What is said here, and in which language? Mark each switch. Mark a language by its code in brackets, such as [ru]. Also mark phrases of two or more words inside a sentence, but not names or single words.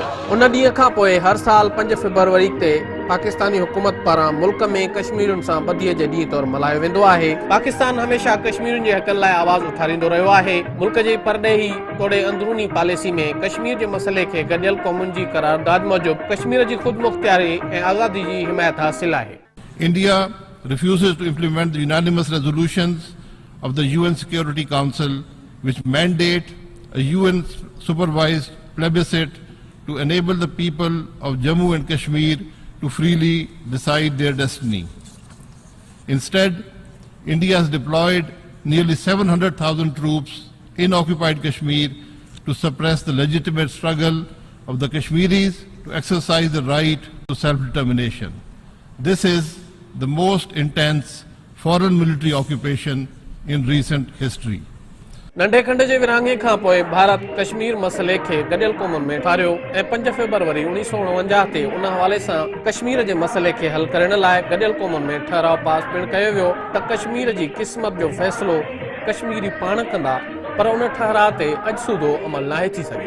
[sd] उन ॾींहं खां पोइ हर साल 5 फ़रवरी ते पाकिस्तानी हुकूमत पारां मुल्क में कश्मीरियुनि सां ॿधीअ जे ॾींहं तौरु मल्हायो वेंदो आहे। पाकिस्तान हमेशह कश्मीरियुनि जे हक़नि लाइ आवाज़ उथारींदो रहियो आहे। मुल्क जे परॾेही तोड़े अंदरूनी पॉलिसी में कश्मीर जे मसइले खे गॾियल क़ौमुनि जी क़रारदाद मूजिबि कश्मीर जी ख़ुदि मुख़्तियारी ऐं आज़ादी जी हिमायत हासिल आहे। [en] India refuses to implement the unanimous resolutions of the UN Security Council which mandate a UN supervised plebiscite to enable the people of Jammu and Kashmir to freely decide their destiny. Instead, India has deployed nearly 700,000 troops in occupied Kashmir to suppress the legitimate struggle of the Kashmiris to exercise the right to self-determination. This is the most intense foreign military occupation in recent history. [sd] नंढे खंड जे विरहाङे खां पोइ भारत कश्मीर मसइले खे गॾियल क़ौमुनि में ठारियो ऐं 5 फ़रवरी 1949 ते उन हवाले सां कश्मीर जे मसइले खे हल करण लाइ गॾियल क़ौमुनि में ठहराव पास पिणु कयो वियो त कश्मीर जी क़िस्मत जो फ़ैसिलो कश्मीरी पाण कंदा, पर उन ठहराव ते अॼु सूधो अमल नाहे थी सघे।